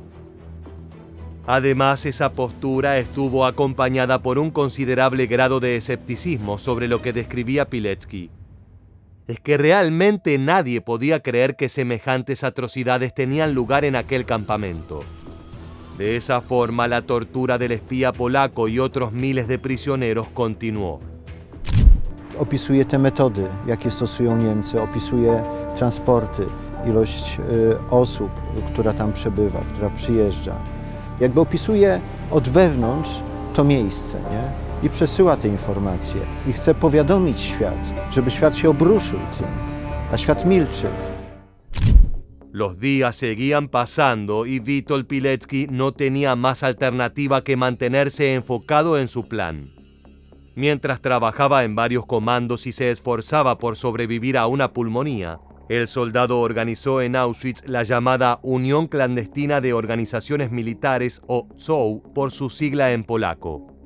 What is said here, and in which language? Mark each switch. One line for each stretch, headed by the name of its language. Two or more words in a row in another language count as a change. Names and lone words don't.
Spanish: Además, esa postura estuvo acompañada por un considerable grado de escepticismo sobre lo que describía Pilecki. Es que realmente nadie podía creer que semejantes atrocidades tenían lugar en aquel campamento. De esa forma, la tortura del espía polaco y otros miles de prisioneros continuó.
Polish: Opisuje te metody, jakie stosują Niemcy, opisuje transporty, ilość osób, która tam przebywa, która przyjeżdża. Jakby opisuje od wewnątrz to miejsce, nie? I przesyła te informacje i chce powiadomić świat, żeby świat się obruszył tym, a świat milczy.
Spanish: Los días seguían pasando y Witold Pilecki no tenía más alternativa que mantenerse enfocado en su plan. Mientras trabajaba en varios comandos y se esforzaba por sobrevivir a una pulmonía, el soldado organizó en Auschwitz la llamada Unión Clandestina de Organizaciones Militares, o ZOO por su sigla en polaco.